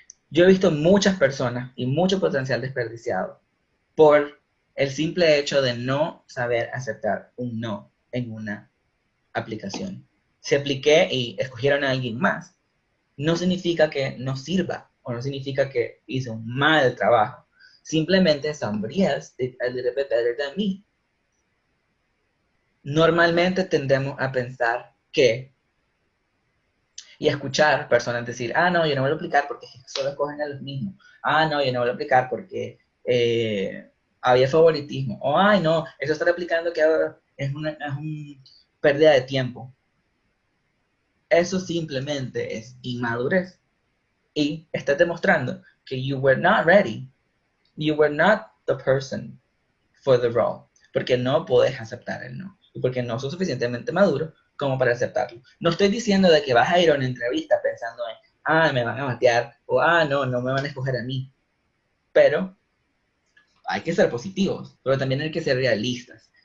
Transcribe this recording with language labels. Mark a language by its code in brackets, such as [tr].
[es] Yo he visto muchas personas y mucho potencial desperdiciado por El simple hecho de no saber aceptar un no en una aplicación. Si apliqué y escogieron a alguien más, no significa que no sirva o no significa que hice un mal trabajo. Simplemente [en] somebody else did a little bit better than me. [es] Normalmente tendemos a pensar que y escuchar personas decir, ah, no, yo no voy a aplicar porque solo escogen a los mismos. Ah, no, yo no voy a aplicar porque había favoritismo. O, ay, no, eso estar aplicando que es una pérdida de tiempo. Eso simplemente es inmadurez. Y estás demostrando que [en] you were not ready. You were not the person for the role. [es] Porque no podés aceptar el no. Y porque no sos suficientemente maduro como para aceptarlo. No estoy diciendo de que vas a ir a una entrevista pensando en, ah, me van a batear, o ah, no, no me van a escoger a mí. Pero hay que ser positivos, pero también hay que ser realistas.